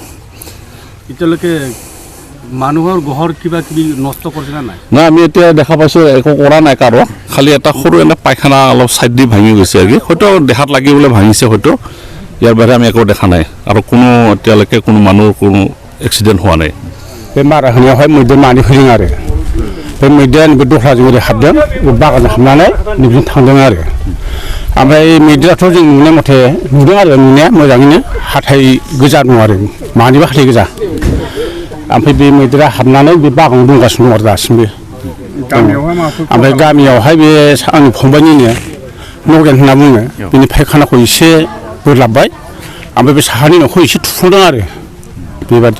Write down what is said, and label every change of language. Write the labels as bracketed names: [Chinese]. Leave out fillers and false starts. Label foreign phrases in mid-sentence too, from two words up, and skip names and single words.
[Assamese] এতিয়ালৈকে মানুহৰ ঘৰ কিবা কিবি নষ্ট কৰিছে না নাই না আমি এতিয়া দেখা পাইছোঁ একো কৰা নাই কাৰো খালি এটা সৰু এনে পায়খানা অলপ চাইড দি ভাঙি গৈছে আৰু কি হয়তো দেখাত লাগিবলৈ ভাঙিছে হয়তো ইয়াৰ বাহিৰে আমি একো দেখা নাই আৰু কোনো এতিয়ালৈকে কোনো মানুহৰ কোনো এক্সিডেণ্ট হোৱা নাই [Bodo] बे मारा होनायावहाय मैदेर मानै फैदों आरो बे मैदेरा नैबे दख्लाजों ओरै हाबदों बागानजों हाबनानै नैबेजों थांदों आरो ओमफ्राय मैदेराथ' जों नुनाय मथे नुदों आरो नुनाया मोजाङैनो हाथाइ गोजा दं आरो मानैबो हाथाइ गोजा ओमफ्राय बे मैदेरा हाबनानै बे बागानाव दंगासिनो दं आरो दासिमबो ओमफ्राय गामियावहाय बे आंनि फंबायनिनो नगेन होनना बुङो बिनि फायखानाखौ एसे बोरलाबबाय ओमफ्राय बे साहानि न'खौ एसे थुफ्लंदों आरो बेबादि